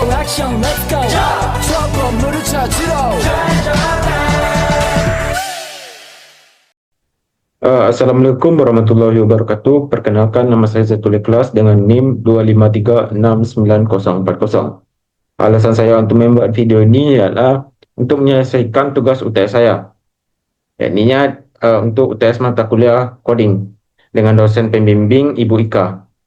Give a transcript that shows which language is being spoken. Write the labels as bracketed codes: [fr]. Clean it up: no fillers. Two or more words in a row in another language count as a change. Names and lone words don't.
[ko] 액션 [en] let's go [ko] 저 건물을 찾으러 [ar] السلام عليكم ورحمة الله وبركاته. [id] Perkenalkan, nama saya Zatul Ikhlas dengan NIM 2536940. Alasan saya untuk membuat video ini adalah untuk menyelesaikan tugas UTS saya, yakni untuk UTS mata kuliah coding dengan dosen pembimbing Ibu Ika.